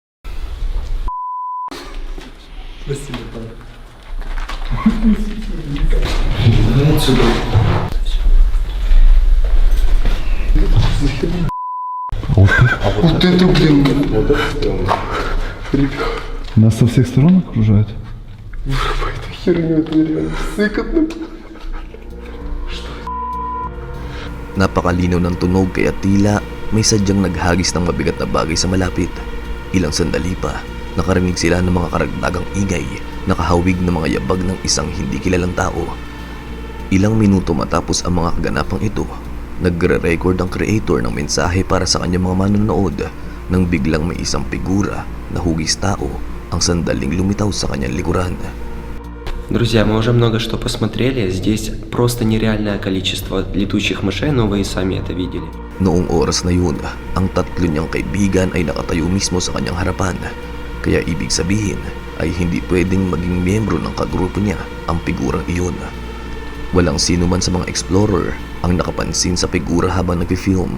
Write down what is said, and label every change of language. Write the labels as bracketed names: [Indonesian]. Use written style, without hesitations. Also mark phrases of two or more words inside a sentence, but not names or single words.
[Russian] давай отсюда. Вот это, блин. Вот это стрёмно. Нас со всех сторон окружают? Эта херня, это реально сыкотно. [Filipino] Napakalinaw ng tunog kaya tila may sadyang naghagis ng mabigat na bagay sa malapit. Ilang sandali pa, nakarinig sila ng mga karagdagang ingay, nakahawig ng mga yabag ng isang hindi kilalang tao. Ilang minuto matapos ang mga kaganapang ito, nagre-record ang creator ng mensahe para sa kanyang mga manonood nang biglang may isang figura na hugis tao ang sandaling lumitaw sa kanyang likuran. [Russian] Друзья, мы уже много что посмотрели. Здесь просто нереальное количество летучих мышей, но вы и сами это видели. [Filipino] Noong oras na yun, ang tatlo niyang kaibigan ay nakatayo mismo sa kanyang harapan. Kaya ibig sabihin ay hindi pwedeng maging miyembro ng kagrupo niya ang figurang iyon. Walang sino man sa mga explorer ang nakapansin sa figura habang nag-film.